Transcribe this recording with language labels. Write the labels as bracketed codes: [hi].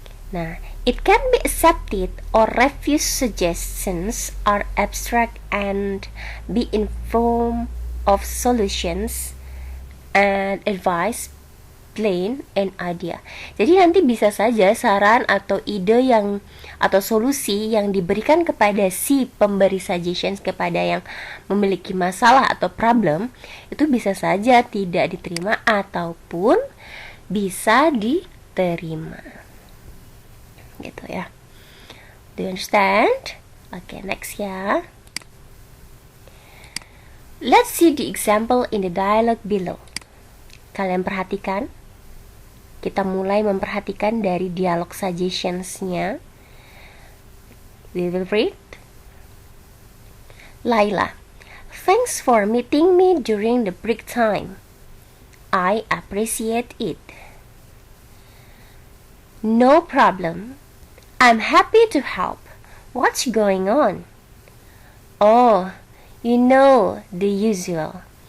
[en] Nah, it can be accepted or refused. Suggestions are abstract and be in form of solutions and advice, plan, and idea. [id] Jadi nanti bisa saja saran atau ide yang atau solusi yang diberikan kepada si pemberi suggestions, kepada yang memiliki masalah atau problem, itu bisa saja tidak diterima ataupun bisa diterima. Gitu ya. [en] Do you understand? Okay, next ya. Let's see the example in the dialogue below. [id] Kalian perhatikan. Kita mulai memperhatikan dari dialog suggestionsnya. [en] We will read. Laila, thanks for meeting me during the break time. I appreciate it. No problem. I'm happy to help. What's going on? Oh, you know the usual.